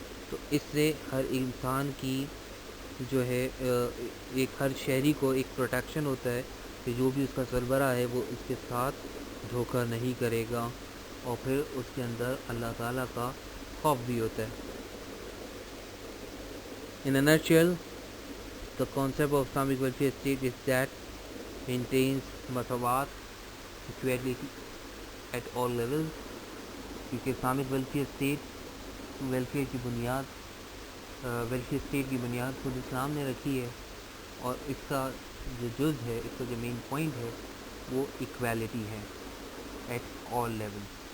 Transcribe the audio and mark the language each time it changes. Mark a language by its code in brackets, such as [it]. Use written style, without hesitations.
[ur] تو اس سے ہر انسان کی جو ہے ایک ہر شہری کو ایک پروٹیکشن ہوتا ہے کہ جو بھی اس کا سربراہ ہے وہ اس کے ساتھ دھوکہ نہیں کرے گا، اور پھر اس کے اندر اللہ تعالیٰ کا خوف بھی ہوتا ہے. [en] In a nutshell, the concept of Islamic welfare state is that maintains مساوات, equality at all levels. [ur] کیونکہ اسلامک ویلفیئر کی بنیاد ویلفیئر اسٹیٹ کی بنیاد خود اسلام نے رکھی ہے، اور اس کا جو جز ہے، اس کا جو مین پوائنٹ ہے وہ ایکویلٹی ہے ایٹ آل لیول.